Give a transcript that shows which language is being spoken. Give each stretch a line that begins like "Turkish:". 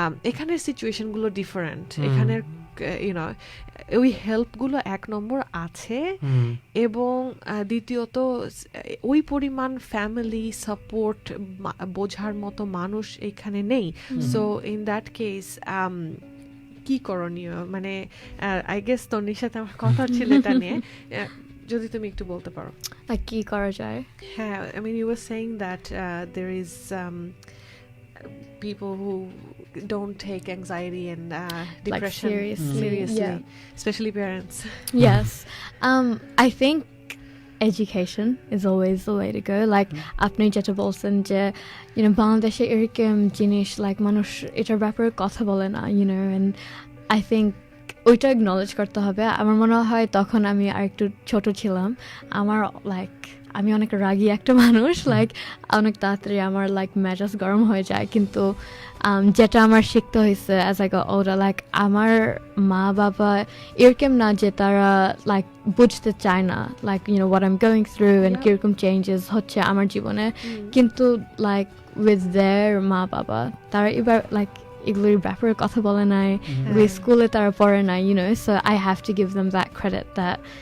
Bangla: এখানের সিচুয়েশন গুলো ডিফারেন্ট। এখানের ওই হেল্প গুলো এক নম্বর আছে, এবং দ্বিতীয়ত ওই পরিমাণ ফ্যামিলি সাপোর্ট বোঝার মতো মানুষ এখানে নেই। সো ইন দ্যাট কেস কি করণীয়, মানে আই গেস তন্নির সাথে আমার কথা ছিল এটা নিয়ে, যদি তুমি একটু বলতে পারো কি করা যায়।
English: হ্যাঁ, I mean you were saying that there is people who don't take anxiety and depression like seriously. Yeah. especially parents. Yes. I think education is always the way to go.
Bangla: Like আপনি যেটা বলছেন যে বাংলাদেশে এরকম জিনিস like মানুষ এটার ব্যাপারে কথা বলে না,
English: and I think
Bangla: ওইটা acknowledge করতে হবে। আমার মনে হয় তখন আমি আর একটু ছোট ছিলাম, আমার আমি অনেক রাগী একটা মানুষ, অনেক তাড়াতাড়ি আমার মেজাজ গরম হয়ে যায়। কিন্তু যেটা আমার শিখতে হয়েছে
English: as I got older,
Bangla: আমার মা বাবা এরকম না যে তারা বুঝতে চায় না
English: what I'm going through
Bangla: and কিরকম চেঞ্জেস হচ্ছে আমার জীবনে, কিন্তু with their মা বাবা তারা এবার এগুলোর ব্যাপারে কথা বলে নাই, স্কুলে তারা পড়ে নাই,
English: so I have to give them that credit that